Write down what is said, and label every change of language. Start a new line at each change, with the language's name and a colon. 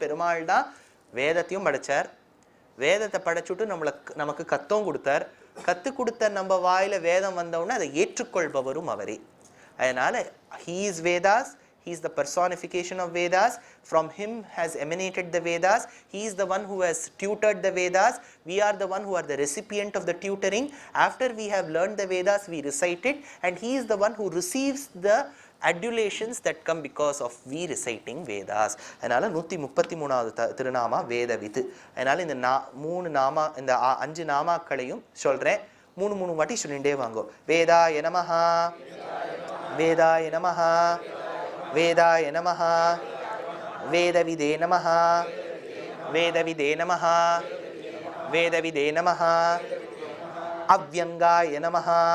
Tamil: பெருமாள் தான் வேதத்தையும் படைச்சார். வேதத்தை படைச்சுட்டு நமக்கு கத்தம் கொடுத்தார். கத்து கொடுத்த நம்ம வாயில வேதம் வந்தவுடனே அதை ஏற்றுக்கொள்பவரும் அவரே. அதனால
English: he is Vedas, He is the personification of Vedas. From him has emanated the Vedas. He is the one who has tutored the Vedas. We are the one who are the recipient of the tutoring. After we have learned the Vedas, we recite it, and he is the one who receives the adulations that come because of we reciting Vedas.
Tamil: அதனால 133வது திருநாமா வேதவித். அதனால இந்த மூணு நாமா, இந்த 5 நாமாக்களையும் சொல்றேன். 3 வாட்டி சொல்லிட்டே வாங்கோ.
Sanskrit: வேதாய நமஹ, வேதாய நமஹ, வேதாய நமஹ, வேதவிதே நமஹ, வேதவிதே நமஹ, வேதவிதே நமஹ, அவ்யங்காய நமஹ,